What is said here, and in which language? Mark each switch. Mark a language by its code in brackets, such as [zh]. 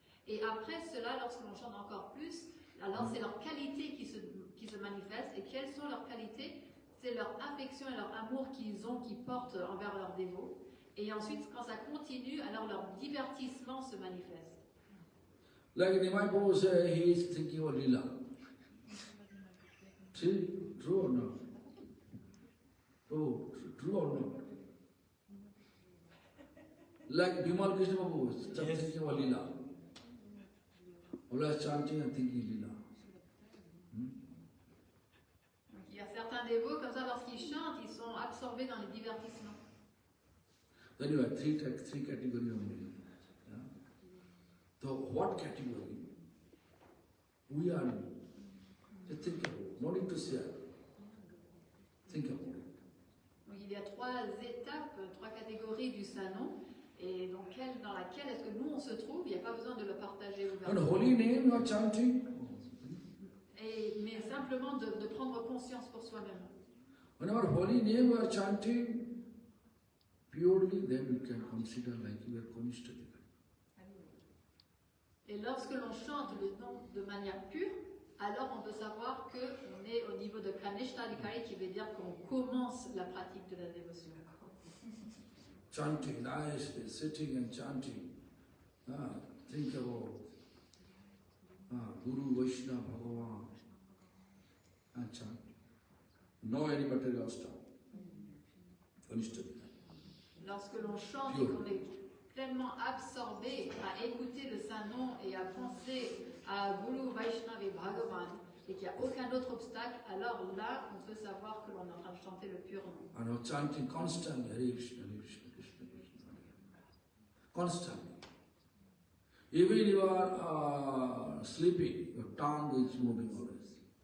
[fr] Et après cela, lorsque l'on chante encore plus, alors c'est leur qualité qui se manifeste. Et quelles sont leurs qualités? C'est leur affection et leur amour qu'ils ont, qu'ils portent envers leurs dévots. Et ensuite, quand ça continue, alors leur divertissement se manifeste. [en] Like Nimai Prabhu said, he is thinking of Lila. See, true or not? Oh, true or not? Like Bimal Krishna Prabhu was thinking of Lila. Always chanting and thinking Lila. [fr] Il y a certains dévots, comme ça, lorsqu'ils chantent, ils sont absorbés dans les divertissements. [en] Then you have three categories of men. Yeah? So what category we are in? Just think about it. No need to share. Think about it. [fr] Donc il y a trois étapes, trois catégories du Saint-Nom. Et donc dans laquelle est-ce que nous on se trouve? Il n'y a pas besoin de le partager [en] And [fr] ouvertement. [en] holy name you are chanting. [fr] Mais simplement de prendre conscience pour soi-même. [en] Whenever holy name you are chanting, purely then you can consider like you are Kanishta. [fr] Et lorsque l'on chante le nom de manière pure, alors on peut savoir qu'on est au niveau de Kanishta Adhikari, qui veut dire qu'on commence la pratique de la dévotion. [en] Chanting nicely, sitting and chanting. Think about Guru, Vaishnava, Bhagavan, and chant. No any material stuff. Kanishta. [fr] Lorsque l'on chante et qu'on est pleinement absorbé à écouter le Saint-Nom et à penser à Guru, Vaishnava et Bhagavan, et qu'il n'y a aucun autre obstacle, alors là, on peut savoir que l'on est en train de chanter le pur nom. [en] And chanting constantly, Hare Krishna, Hare Krishna, Krishna Krishna. Constantly. Even if you are sleeping, your tongue is moving always.